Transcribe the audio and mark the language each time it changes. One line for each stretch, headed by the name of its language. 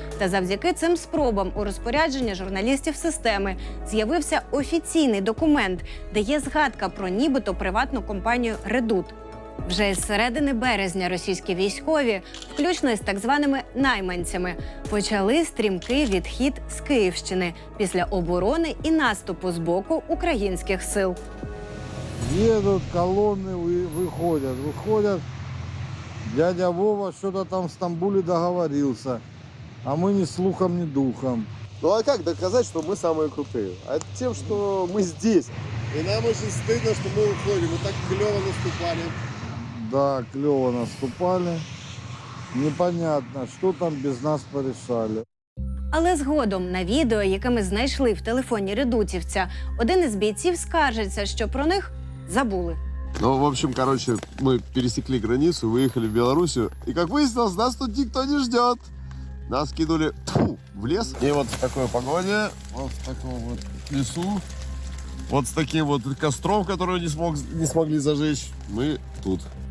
Ukrainian: Та завдяки цим спробам у розпорядженні журналістів системи з'явився офіційний документ, де є згадка про нібито приватну компанію «Редут». Вже з середини березня російські військові, включно із так званими найманцями, почали стрімкий відхід з Київщини після оборони і наступу з боку українських сил.
Russian: Едут колонны, выходят. Дядя Вова что-то там в Стамбуле договорился, а мы ни слухом, ни духом. Ну а как доказать, что мы самые крутые? А тем, что мы здесь. И нам очень стыдно, что мы уходим. Мы так клево наступали. Да, клево наступали. Непонятно, что там без нас порешали.
Ukrainian: Але згодом на відео, яке ми знайшли в телефоні редутівця, один із бійців скаржиться, що про них забули.
Russian: Ну, в общем, короче, мы пересекли границу, выехали в Белоруссию. И, как выяснилось, нас тут никто не ждет. Нас кинули в лес. И вот в такой погоде, вот в таком вот лесу, вот с таким вот костром, который не смогли зажечь, мы тут.